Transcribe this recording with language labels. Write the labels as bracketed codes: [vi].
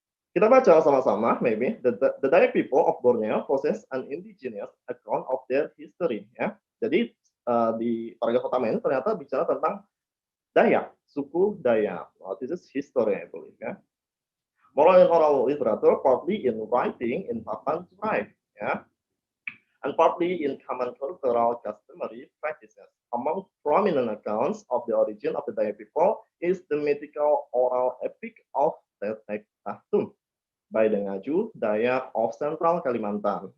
[id] Kita baca sama-sama, [en] maybe the Dayak people of Borneo possess an indigenous account of their history ya. [id] Jadi di paragraf pertama ini ternyata bicara tentang Dayak, suku Dayak. [en] Well, this is history, I believe ya. Moral and oral literature, partly in writing, in papan to write. Yeah. And and partly in common cultural customary practices. Among prominent accounts of the origin of the Dayak people is the mythical oral epic of Tetek Tahtum by the Ngaju Dayak of Central Kalimantan.